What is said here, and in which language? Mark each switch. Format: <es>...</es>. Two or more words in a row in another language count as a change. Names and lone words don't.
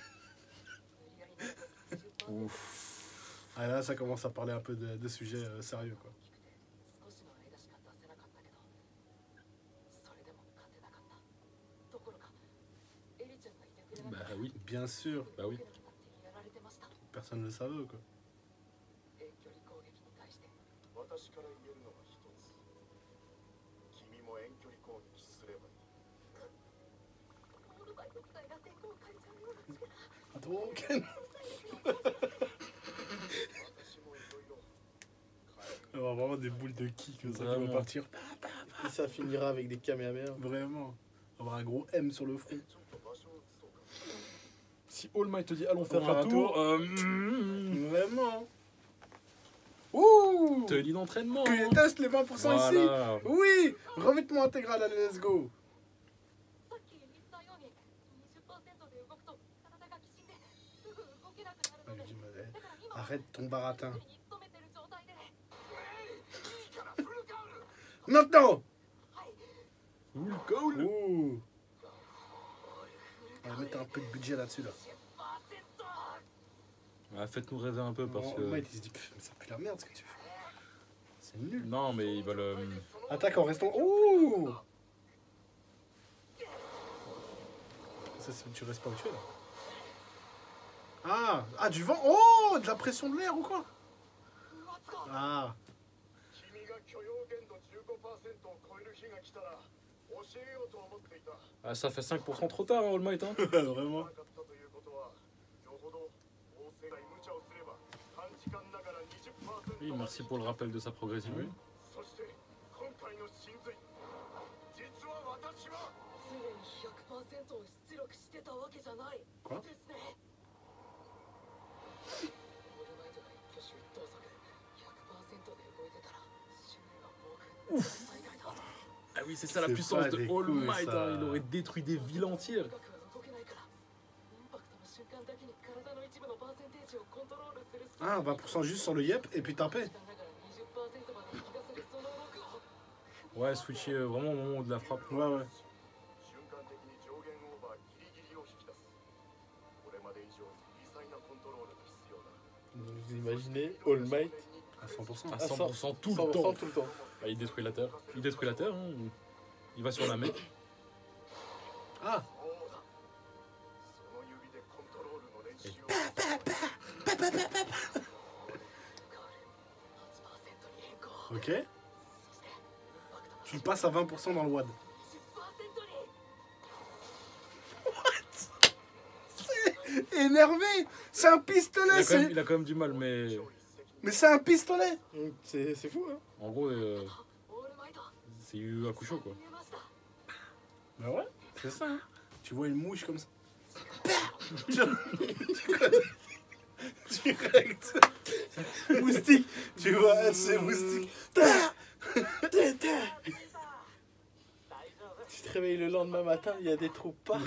<fr>Ouf. Ah là, ça commence à parler un peu de sujets sérieux, quoi. Bah oui, Bien sûr, bah oui. personne ne le savait, quoi.</fr> <ja>私から言えるのが一つ。君も遠距離攻撃すればいい。</ja> <fr>Hadouken.</fr> <ja>私もいろいろ。</ja> <fr>Il va y avoir vraiment des boules de ki comme ça qui vont Vraiment. partir. Et ça finira avec des kamehameha. Vraiment. On va avoir un gros M sur le front.</fr> <ja>ちょっと場所を移そうか。</ja> <fr>Si All Might te dit allons faire faire un un tour, tour. Vraiment. Ouh. tenue d'entraînement. Que je teste les 20% ici. Voilà. Oui. Revêtement intégral, allez,</fr> <en>let's go.</en> <ja>さっき言ったように 20% で動くと体がきしんですぐ動けなくなるので、だから今は</ja> <fr>Arrête ton baratin.</fr> <ja>に努めてる状態で、</ja> <fr>Maintenant.</fr> <en>Full call.</en> <fr>Ouh. On va mettre un peu de budget là-dessus, là. Ah, faites-nous rêver un peu parce Oh, que. Mike, il se dit, pff, mais ça pue la merde ce que tu fais. C'est nul. Non, mais ils veulent. Attaque en restant. Ouh. Ça, tu restes pas où tu es, là. Ah, du vent. Oh, de la pression de l'air ou quoi? Ah.</fr> <ja>君が許容限度 15% を超える日が来たら教えようと思っていた。</ja> <fr>Ah, ça fait 5% trop tard, hein, All Might. Hein. Vraiment.</fr> <ja>なかったということは、よほど大勢が無茶をすれば短時間ながら 20%</ja> <fr>Oui, merci pour le rappel de sa progression. Oui.</fr> <ja>そして今回の真髄、実は私は常に 100% を出力してたわけじゃないこれですね。オールマイトが一挙手一投足 100%</ja> <fr>oui, c'est ça la C'est puissance pas de des All couilles, Might. ça. Hein, il aurait détruit des villes entières.</fr> <ja>深くは動けないからインパクトの瞬間だけに体の一部のパーセンテージをコントロールする</ja> <fr>Ah, 20% juste sur le yep et puis taper.</fr> <ja>だから20%まで引き出せるそのログを</ja> <fr>Ouais, switcher vraiment au moment de la frappe. Ouais, ouais.</fr> <ja>瞬間的に上限オーバーギリギリを引き出すこれまで以上に微細なコントロールが必要だ</ja> <fr>Vous imaginez All Might À 100%. À 100% tout le 100% temps. tout le temps. Bah, il détruit la Terre. Il détruit la Terre. Hein. Il va sur la mer. Ah,</fr> <ja>そうだその指でコントロールの練習を 8%に変更</ja> <fr>ok. Tu le passes à 20% dans le WAD.</fr> <ja>20%に</ja> <fr>Énervé. C'est un pistolet, Il a quand même du mal, mais Mais c'est un pistolet. C'est fou, hein. en gros, オールマイト c'est Yu Hakusho quoi.</fr> <ja>見えました</ja> <fr>Bah ouais, c'est ça. Hein. Tu vois une mouche comme ça. Direct. Moustique. Tu vois, c'est moustique. Tu te réveilles le lendemain matin, il y a des trous partout.</fr>